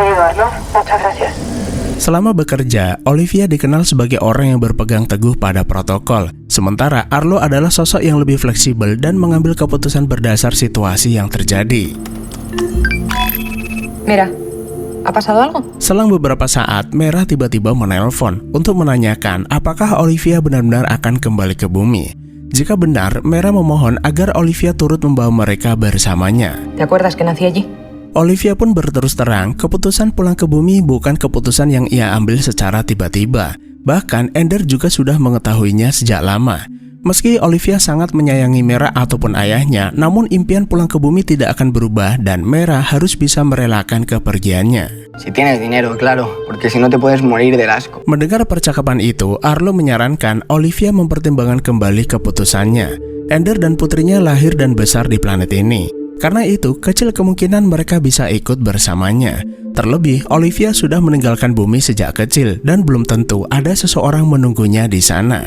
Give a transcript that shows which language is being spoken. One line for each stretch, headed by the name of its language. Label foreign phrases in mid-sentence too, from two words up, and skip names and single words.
Indonesian: Selama bekerja, Olivia dikenal sebagai orang yang berpegang teguh pada protokol. Sementara Arlo adalah sosok yang lebih fleksibel dan mengambil keputusan berdasar situasi yang terjadi.
Spanish: Mira. Apa pasado algo?
Indonesian: Selang beberapa saat, Mera tiba-tiba menelpon untuk menanyakan apakah Olivia benar-benar akan kembali ke bumi. Jika benar, Mera memohon agar Olivia turut membawa mereka bersamanya.
Spanish: ¿Te acuerdas que nací allí?
Indonesian: Olivia pun berterus terang, keputusan pulang ke bumi bukan keputusan yang ia ambil secara tiba-tiba. Bahkan Ender juga sudah mengetahuinya sejak lama. Meski Olivia sangat menyayangi Mera ataupun ayahnya, namun impian pulang ke bumi tidak akan berubah dan Mera harus bisa merelakan kepergiannya.
Spanish: Si tienes dinero, claro, porque si no te puedes morir del asco.
Indonesian: Mendengar percakapan itu, Arlo menyarankan Olivia mempertimbangkan kembali keputusannya. Ender dan putrinya lahir dan besar di planet ini. Karena itu, kecil kemungkinan mereka bisa ikut bersamanya. Terlebih, Olivia sudah meninggalkan bumi sejak kecil dan belum tentu ada seseorang menunggunya di sana.